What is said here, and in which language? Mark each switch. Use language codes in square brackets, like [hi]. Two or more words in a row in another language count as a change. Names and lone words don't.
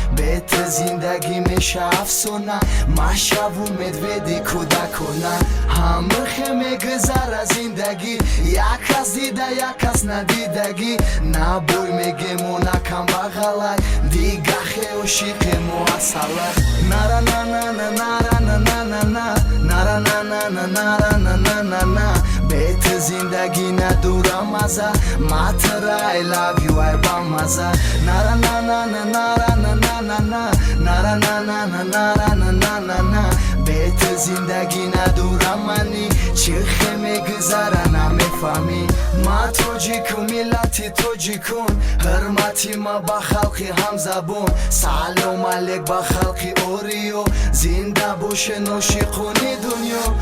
[tg] Бе ту зиндагӣ меша афсона, ма шаву медведи кӯдакона. Ҳама хе мегузара зиндагӣ, як кас дида, як кас надидагӣ. Набой мегемона камбағалай, дига хе ошиқи муасалай. Нара на на на нара на на на на, нара на на на нара на на на на. Бе ту зиндагӣ надорам маза, Матра [en] I Love You [tg] ай ба маза. Нара на на на нара на на на на, нара на на на нара на на на на. Бе ту зиндагӣ надорам ани, чӣ хе мегузара намефаҳмӣ. Ма тоҷикум, миллати тоҷикун, ҳурмати ма ба халқи ҳамзабон. Салом алейк ба халқи Ориё, зинда бошен ошиқони дунё.